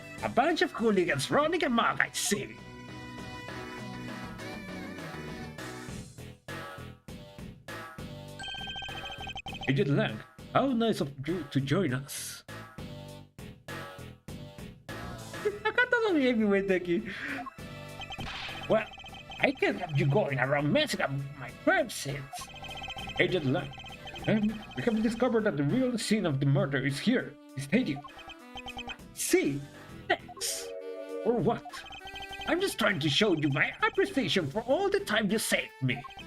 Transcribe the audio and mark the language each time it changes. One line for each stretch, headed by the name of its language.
English: A bunch of hooligans running amok, I see. Agent Lang, how nice of you to join us.
Spanish: Acá todo bien, mi buen Teki.
English: Well, I can't have you going around messing up my crime scenes. Agent Lang, we have discovered that the real scene of the murder is here, the stadium. See? Thanks. For what? I'm just trying to show you my appreciation for all the time you saved me.